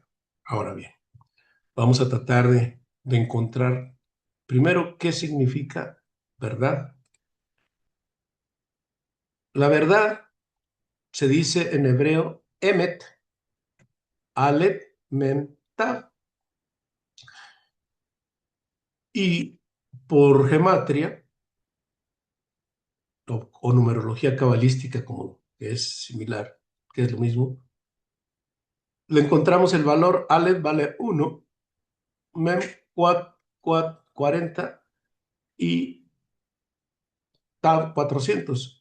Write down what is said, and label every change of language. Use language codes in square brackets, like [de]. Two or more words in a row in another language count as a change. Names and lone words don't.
[es] Ahora bien, vamos a tratar de encontrar primero qué significa verdad. La verdad se dice en hebreo emet, aleph, mem, tav. Y por gematria o numerología cabalística, como que es similar, que es lo mismo, le encontramos el valor aleph vale 1, mem 40 y tav 400.